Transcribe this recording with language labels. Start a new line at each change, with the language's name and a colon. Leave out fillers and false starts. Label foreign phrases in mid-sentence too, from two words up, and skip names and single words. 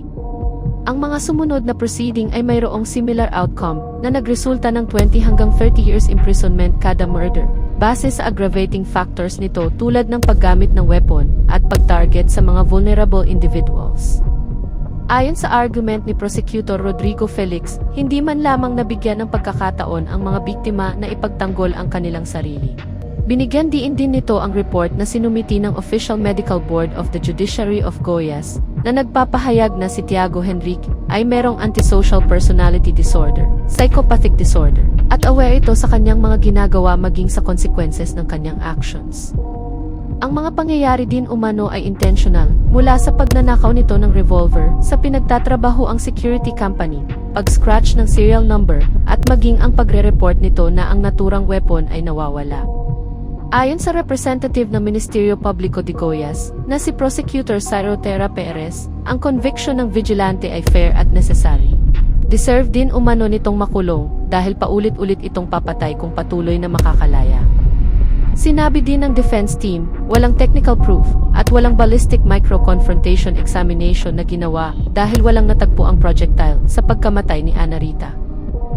Filipino: Ang mga sumunod na proceeding ay mayroong
English: similar outcome
Filipino: na nagresulta ng 20 hanggang 30
English: years imprisonment
Filipino: kada murder, base sa
English: aggravating factors
Filipino: nito tulad ng paggamit ng weapon at pag-target sa mga
English: vulnerable individuals.
Filipino: Ayon sa argument ni Prosecutor Rodrigo Felix, hindi man lamang nabigyan ng pagkakataon ang mga biktima na ipagtanggol ang kanilang sarili. Binigyan diin din nito ang report na sinumiti ng Official Medical Board of the Judiciary of Goiás na nagpapahayag na si Tiago Henrique ay merong
English: antisocial personality disorder, psychopathic disorder,
Filipino: at aware ito sa kanyang mga ginagawa maging sa consequences ng kanyang actions. Ang mga pangyayari din umano ay intentional, mula sa pagnanakaw nito ng revolver sa pinagtatrabaho ang
English: security company,
Filipino: pag-scratch ng
English: serial number,
Filipino: at maging ang pagre-report nito na ang naturang weapon ay nawawala. Ayon sa representative ng Ministerio Publico de Goiás, na si Prosecutor Ciro Terra Perez, ang conviction ng vigilante ay fair at necessary. Deserve din umano nitong makulong dahil paulit-ulit itong papatay kung patuloy na makakalaya. Sinabi din ng
English: defense team,
Filipino: walang
English: technical proof
Filipino: at walang
English: ballistic micro-confrontation examination
Filipino: na ginawa dahil walang natagpo ang projectile sa pagkamatay ni Ana Rita.